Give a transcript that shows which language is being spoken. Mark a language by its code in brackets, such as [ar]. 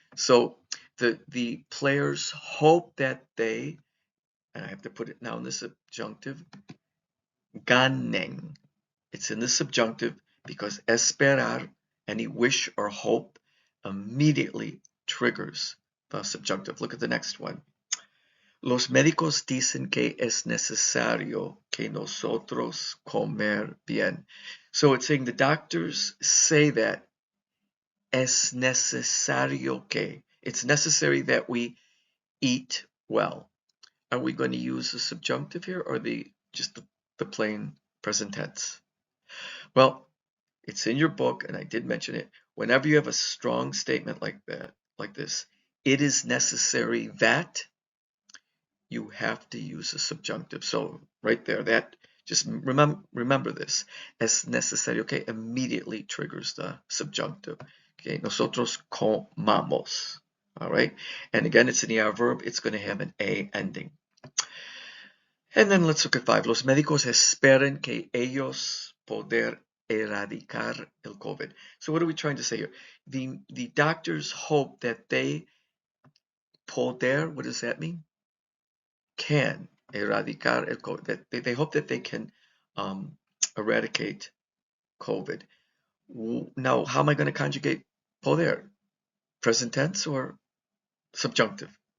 [en] So the players hope that they, and I have to put it now in the subjunctive, ganen. It's in the subjunctive because esperar, any wish or hope, immediately triggers the subjunctive. Look at the next one. [es] Los médicos dicen que es necesario que nosotros comer bien. [en] So it's saying the doctors say that [es] es necesario que. [en] It's necessary that we eat well. Are we going to use the subjunctive here or just the plain present tense? Well, it's in your book, and I did mention it. Whenever you have a strong statement like that, like this, it is necessary that, you have to use a subjunctive. So right there, that just remember this. [es] Es necesario, [en] okay, immediately triggers the subjunctive. Okay, [es] nosotros comamos. [en] All right. And again, it's an ER verb. It's going to have an A ending. And then let's look at 5. [es] Los médicos esperan que ellos poder erradicar el COVID. [en] So what are we trying to say here? The doctors hope that they poder, what does that mean? Can [es] erradicar el COVID. [en] That they hope that they can eradicate COVID. Now, how am I going to conjugate poder? Present tense or subjunctive?